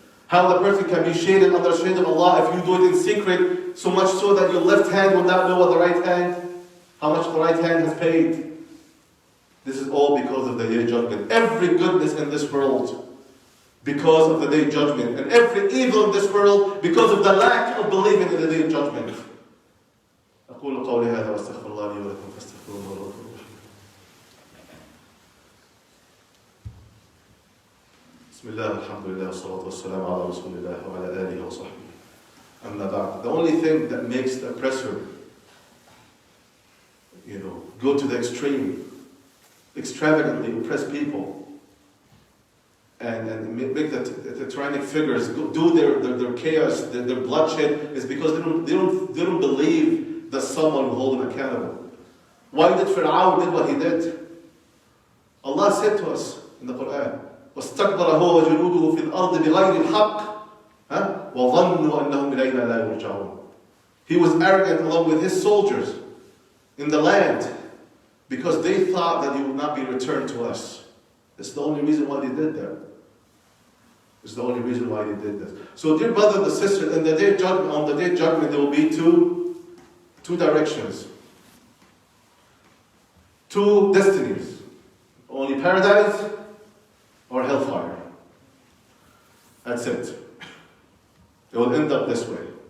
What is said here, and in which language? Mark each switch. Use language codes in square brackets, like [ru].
[en] How the person can be shaded under the shade of Allah if you do it in secret, so much so that your left hand will not know what the right hand, how much the right hand has paid. This is all because of the day of judgment. Every goodness in this world, because of the day of judgment. And every evil in this world, because of the lack of believing in the day of judgment. [ar] أقول قولي هذا واستغفر الله لي ولكم فاستغفروه إنه هو الغفور الرحيم. بسم الله الحمد لله والصلاة والسلام على رسول الله وعلى آله وصحبه. أما بعد. [en] The only thing that makes the oppressor, go to the extreme, extravagantly oppress people, and make the tyrannic figures do their chaos, their bloodshed, is because they don't believe that someone will hold them accountable. Why did Fir'aun did what he did? Allah said to us in the Quran, [ar] وَاسْتَكْبَرَ هُوَ وَجُنُودُهُ فِي الْأَرْضِ بِغَيْرِ الْحَقِّ وَظَنُّوا أَنَّهُمْ إِلَيْنَا لَا يُرْجَعُونَ. [en] He was arrogant along with his soldiers in the land, because they thought that he would not be returned to us. That's the only reason why they did that. It's the only reason why they did this. So, dear brother and sister, on the day of judgment, there will be two directions, two destinies: only paradise or hellfire. That's it. It will end up this way.